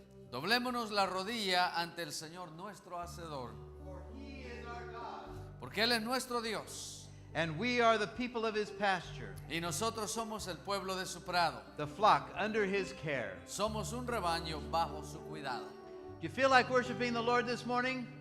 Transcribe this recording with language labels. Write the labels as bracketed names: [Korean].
[Spanish] Doblémonos la rodilla ante el Señor nuestro Hacedor. Porque Él es nuestro Dios. [English] And we are the people of his pasture, [Spanish] Y nosotros somos el pueblo de su prado. [English] the flock under his care. [Spanish] Somos un rebaño bajo su cuidado. [English] Do you feel like worshiping the Lord this morning?